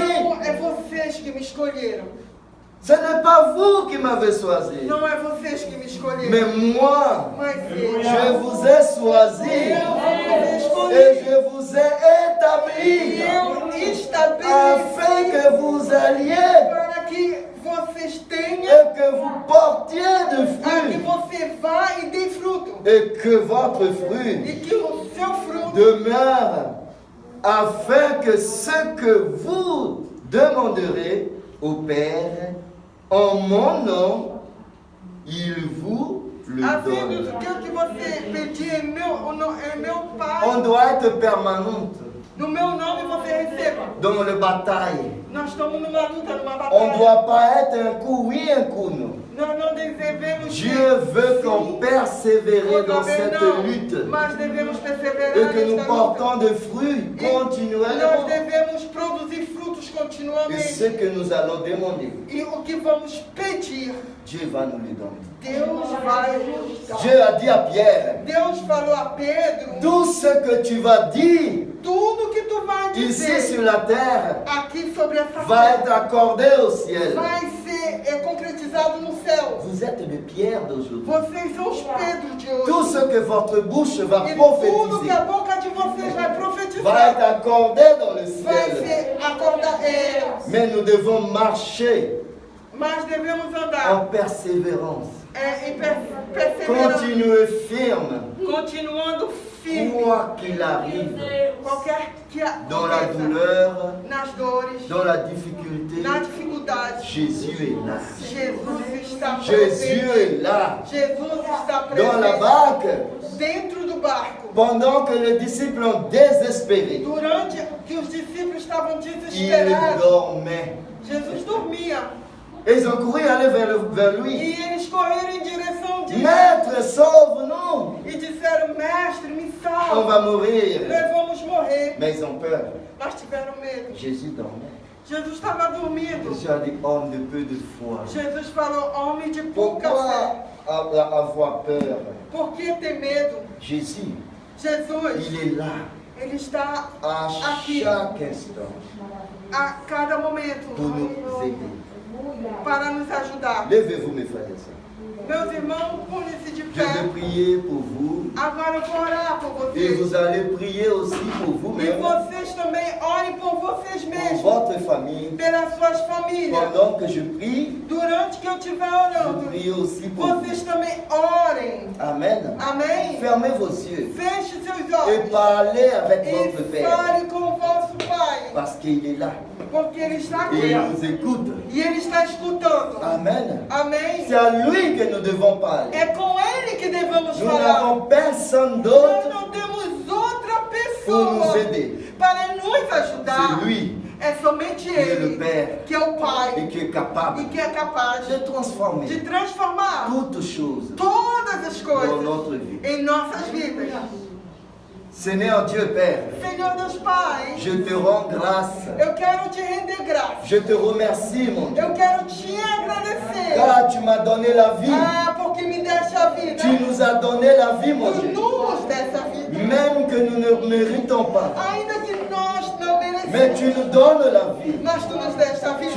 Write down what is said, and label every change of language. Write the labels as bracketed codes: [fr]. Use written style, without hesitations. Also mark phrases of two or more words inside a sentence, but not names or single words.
[pt] Não é vocês que me escolheram. [fr] Ce n'est pas vous qui m'avez choisi. [pt] Não é vocês que me escolheram. [fr] Mais moi, [pt] Mas eu. [fr] je vous ai choisi. [pt] Eu [fr] Et je vous ai établi [pt] eu estabeleci [fr] afin que vous alliez [pt] para que vocês tenham, [fr] et que vous portiez de [pt] a que [fr] fruits [pt] você vá e dê fruto. [fr] et que votre fruit [pt] E que o seu fruto [fr] demeure afin que ce que vous demanderez au Père en mon nom, il vous le [pt] A vida [fr] donne. [pt] do que você pedir em meu Pai, [fr] On doit être permanente [pt] no meu nome você receba. [fr] dans la bataille. [pt] Nós estamos numa luta, numa [fr] On ne [pt] batalha. [fr] doit pas être un coup oui, un coup non. [pt] Nós não devemos [fr] Dieu veut qu'on persévère dans cette lutte [pt] mas devemos perseverar [fr] et que nous [pt] nesta luta. [fr] portons des fruits [pt] Nós [fr] continuellement. [pt] devemos produzir frutos [fr] Et [pt] continuamente. [fr] ce que nous allons demander, [pt] E o que vamos pedir, [fr] Dieu va nous le donner. [pt] Deus vai nos dar. [fr] Dieu a dit à Pierre, [pt] Deus falou a Pedro, [fr] tout ce que tu vas dire [pt] tudo que tu vai [fr] ici [pt] dizer [fr] sur la terre [pt] aqui sobre essa [fr] va être [pt] terra [fr] accordé au ciel. [pt] vai ser concretizado no céu. [fr] Vous êtes les pierres d'aujourd'hui. [pt] Vocês são os Pedros de [fr] Tout [pt] hoje. [fr] ce que votre bouche va [pt] E tudo que [fr] prophétiser [pt] a boca de vocês vai [fr] va être [pt] profetizar [fr] accordé dans le [pt] vai [fr] ciel. [pt] ser acordado. [fr] Mais nous devons marcher [pt] Mas devemos [fr] en [pt] andar [fr] persévérance. [pt] em perseverança, [fr] Continuez ferme, [pt] continuando firme. [fr] quoi qu'il arrive, [pt] Qualquer que [fr] dans la [pt] aconteça, [fr] douleur, [pt] nas dores, [fr] dans la difficulté, [pt] na dificuldade, [fr] Jésus est là. [pt] Jesus está [fr] Jésus [pt] presente. [fr] est là. [pt] Jesus está [fr] Dans la [pt] presente [fr] barque, [pt] dentro do barco. [fr] pendant que les disciples ont désespéré, [pt] Durante que os discípulos estavam [fr] il [pt] desesperados, [fr] dormait. [pt] Jesus dormia. [fr] Et ils ont couru aller vers lui. [pt] E eles correram em direção de [fr] Maître, sauve-nous. [pt] e disseram: Mestre, me [fr] On [pt] salva. [fr] va mourir. [pt] Nós vamos morrer. [fr] Mais ils ont peur. [pt] Mas tiveram medo. [fr] Jésus dormait. [pt] Jesus estava dormindo. [fr] Jésus a dit, homme de peu de foi. [pt] Jesus falou: Homem de pouca fé. [fr] Pourquoi avoir peur? [pt] Por que ter medo? [fr] Jésus, [pt] Jesus, [fr] il est là [pt] Ele está [fr] à [pt] aqui [fr] chaque instant [pt] a cada momento [fr] pour nous aider. [pt] para nos ajudar. [fr] Levez-vous, mes frères et sœurs. [pt] Meus irmãos, põem-se de [fr] Je vais [pt] pé. [fr] prier pour vous [pt] Agora eu vou orar por [fr] et [pt] vocês. [fr] vous allez prier aussi pour [pt] E [fr] vous-même, [pt] vocês também orem por vocês [fr] pour [pt] mesmos, [fr] votre famille. [pt] pelas suas famílias. [fr] Pendant que je prie, [pt] Durante que eu estiver [fr] je [pt] orando, [fr] prie aussi pour vous. [pt] vocês também orem. [fr] Amen. [pt] Amém? [fr] Fermez vos yeux [pt] Feche seus [fr] et [pt] olhos [fr] parlez avec votre [pt] e [fr] Père [pt] fale com o vosso Pai, [fr] parce qu'il est là [pt] porque Ele está [fr] et [pt] aqui [fr] il nous écoute. [pt] e Ele está escutando. [fr] Amen. [pt] Amém? [fr] C'est à lui que nous devons parler. [pt] É com Ele que devemos [fr] Nous [pt] falar. [fr] n'avons personne [pt] Nós [fr] d'autre [pt] não temos outra [fr] pour nous [pt] pessoa [fr] aider. [pt] para nos ajudar. [fr] C'est lui [pt] É somente [fr] qui est le [pt] Ele, [fr] Père [pt] que é o [fr] et [pt] Pai [fr] qui est capable [pt] e que é capaz [fr] de transformer [pt] de transformar [fr] toutes choses [pt] todas as [fr] dans [pt] coisas [fr] notre vie. [pt] em nossas vidas. [fr] Seigneur Dieu Père, [pt] Senhor Deus Pai, [fr] je te rends grâce. [pt] eu quero te render graça. [fr] Je te remercie, mon Dieu, [pt] Eu quero te agradecer. [fr] car tu m'as donné la vie. [pt] Ah, porque me deste a vida. [fr] Tu nous as donné la vie, mon [pt] Tu [fr] Dieu. [pt] nos deste a vida. [fr] Même que nous ne méritons pas. [pt] Ainda que nós não [fr] Mais tu [pt] merecemos, [fr] nous donnes la vie. [pt] mas tu nos deste a vida.